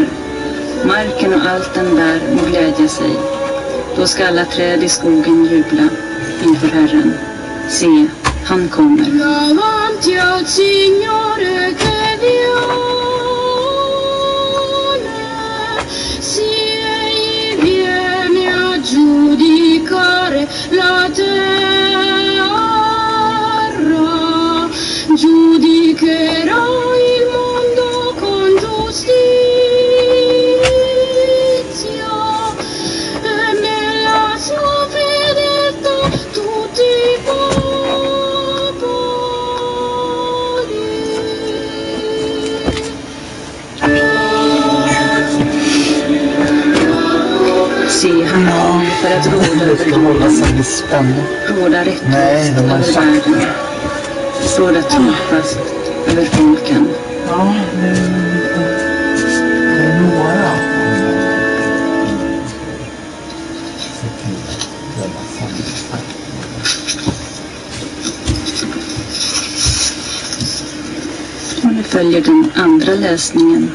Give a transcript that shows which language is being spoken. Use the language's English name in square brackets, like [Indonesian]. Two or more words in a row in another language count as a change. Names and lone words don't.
[Swedish] Marken och allt den bär må glädja sig. Då ska alla träd I skogen jubla inför Herren. Se, han kommer. [Italian] Davanti al Signore che viene, si egli viene a giudicare la terra, giudicherà il mondo con giustizia e nella sua fedeltà tutti I popoli. [Swedish] Se, han kommer för att råda över jorden, råda rättvist över världen. Råda trofast över folken. Ja, det är några. Och nu följer den andra läsningen.